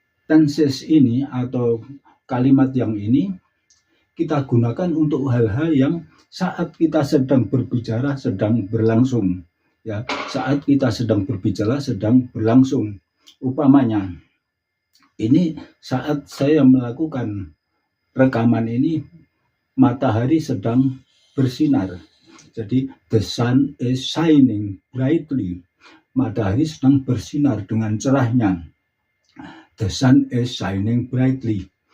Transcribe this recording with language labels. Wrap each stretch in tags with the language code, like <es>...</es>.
<id>Tenses ini atau kalimat yang ini kita gunakan untuk hal-hal yang saat kita sedang berbicara sedang berlangsung. Ya, saat kita sedang berbicara sedang berlangsung. Umpamanya, ini saat saya melakukan rekaman ini, matahari sedang bersinar.</id> <en>Jadi, the sun is shining brightly.</en> <id>Matahari sedang bersinar dengan cerahnya.</id> <en>The sun is shining brightly.</en>